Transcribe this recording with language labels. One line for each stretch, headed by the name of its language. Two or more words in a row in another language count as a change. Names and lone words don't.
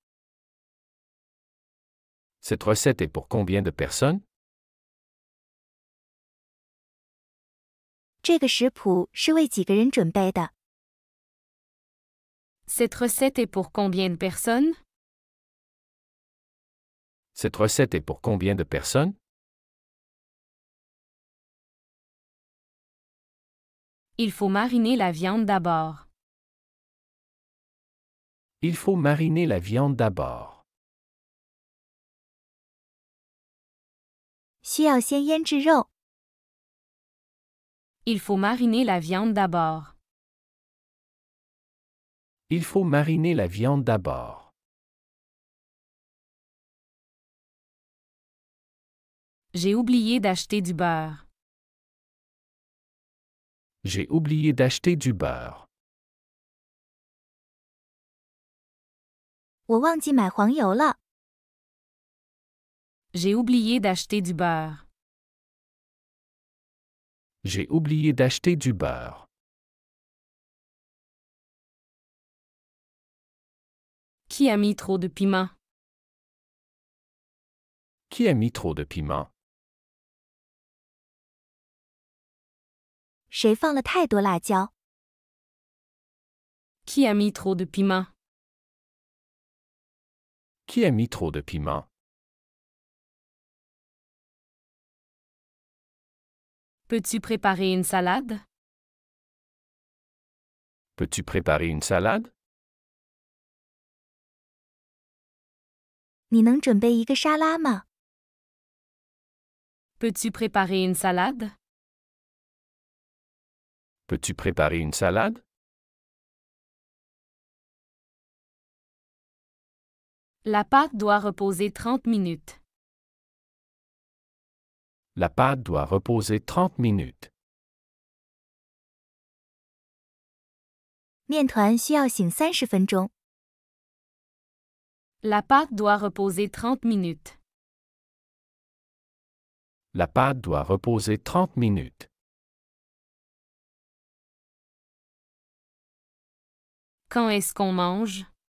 French: Cette recette est pour combien de personnes?
Chinese: 这个食谱是为几个人准备的？
French: Cette recette est pour combien de personnes? Cette recette est pour combien de personnes? Il faut mariner la viande d'abord. Il faut mariner la viande d'abord.
Chinese: 需要先腌制肉。
French: Il faut mariner la viande d'abord. Il faut mariner la viande d'abord. J'ai oublié d'acheter du beurre. J'ai oublié d'acheter du beurre.
Chinese: 我忘记买黄油了。
French: J'ai oublié d'acheter du beurre. J'ai oublié d'acheter du beurre. Qui a mis trop de piment? Qui a mis trop de piment?
Chinese: 谁放了太多辣椒？
French: Qui a mis trop de piment? Qui a mis trop de piment? Peux-tu préparer une salade? Peux-tu préparer une salade?
Chinese: 你能准备一个沙拉吗？
French: Peux-tu préparer une salade? Peux-tu préparer une salade? La pâte doit reposer 30 minutes. La pâte doit reposer 30 minutes.
Chinese: 面团需要醒30分钟。
French: La pâte doit reposer 30 minutes. La pâte doit reposer 30 minutes. Quand est-ce qu'on mange?